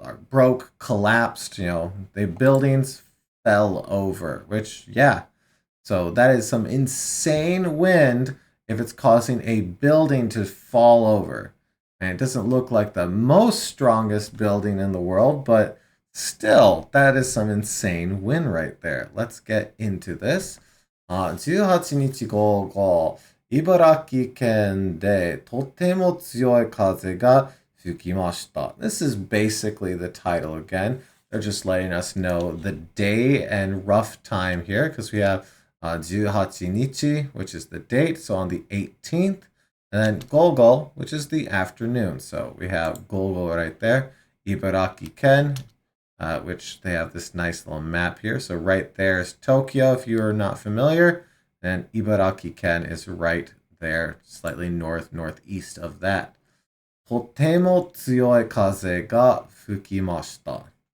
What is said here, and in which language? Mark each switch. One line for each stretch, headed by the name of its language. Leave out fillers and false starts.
English: Broke, collapsed, the buildings fell over, which, yeah. So that is some insane wind if it's causing a building to fall over. And it doesn't look like the most strongest building in the world, but still, that is some insane wind right there. Let's get into this.
Japanese: 18日午後、茨城県でとても強い風が吹きました.
English: This is basically the title again. They're just letting us know the day and rough time here because we have 18日, which is the date, so on the 18th. And then Gogo, which is the afternoon. So we have Gogo right there. Ibaraki Ken, which they have this nice little map here. So right there is Tokyo, if you are not familiar. And Ibaraki Ken is right there, slightly northeast of that.
Japanese: とても強い風が吹きました.